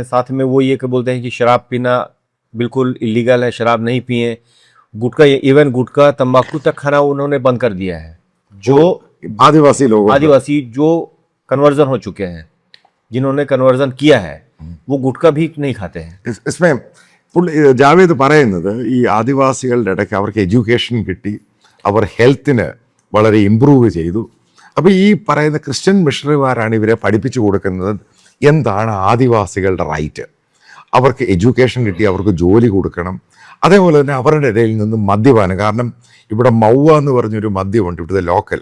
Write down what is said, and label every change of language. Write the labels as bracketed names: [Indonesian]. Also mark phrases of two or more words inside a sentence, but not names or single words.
[Hindi] साथ में वो ये बोलते हैं कि शराब पीना बिल्कुल इलीगल है, शराब नहीं पिए. गुटखा, इवन गुटखा तंबाकू तक खाना उन्होंने बंद कर दिया है. जो आदिवासी जो कन्वर्जन हो चुके हैं, जिन्होंने कन्वर्जन किया है, वो गुटखा भी नहीं खाते हैं. [Malayalam] इसमें ജാവേദ് പറയുന്നത് ഈ ആദിവാസികളുടെ ഇടയ്ക്ക് അവർക്ക് എഡ്യൂക്കേഷൻ കിട്ടി, അവർ ഹെൽത്തിന് വളരെ ഇമ്പ്രൂവ് ചെയ്തു. അപ്പോൾ ഈ പറയുന്ന ക്രിസ്ത്യൻ മിഷണറിമാരാണ് ഇവരെ പഠിപ്പിച്ചു കൊടുക്കുന്നത് എന്താണ് ആദിവാസികളുടെ റൈറ്റ്. അവർക്ക് എഡ്യൂക്കേഷൻ കിട്ടി, അവർക്ക് ജോലി കൊടുക്കണം. അതേപോലെ തന്നെ അവരുടെ ഇടയിൽ നിന്നും മദ്യപാനം, കാരണം ഇവിടെ മൗവ എന്ന് പറഞ്ഞൊരു മദ്യമുണ്ട് ഇവിടുത്തെ ലോക്കൽ.